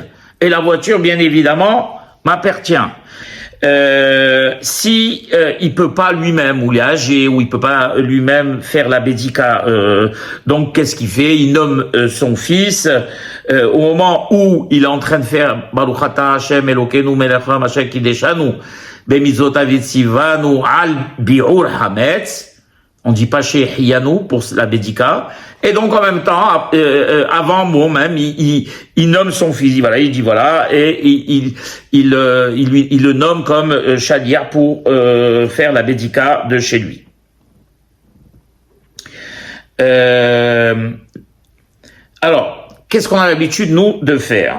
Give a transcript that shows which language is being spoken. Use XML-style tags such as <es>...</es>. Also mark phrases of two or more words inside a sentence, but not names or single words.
<fr>Et la voiture, bien évidemment, m'appartient. Si il peut pas lui-même, ou il est âgé, ou il peut pas lui-même faire la bédika, donc qu'est-ce qu'il fait? Il nomme son fils au moment où il est en train de faire</fr> <he>ברוך אתה השם אלוקינו מלך העולם אשר קדשנו במצוותיו וציוונו על ביעור חמץ.</he> <fr>On dit pas chez Hiyanu pour la bédika. Et donc en même temps, avant moi-même, il nomme son fils. Voilà, il dit voilà, et il le nomme comme Shaliar pour faire la bédika de chez lui. Alors, qu'est-ce qu'on a l'habitude, nous, de faire?</fr>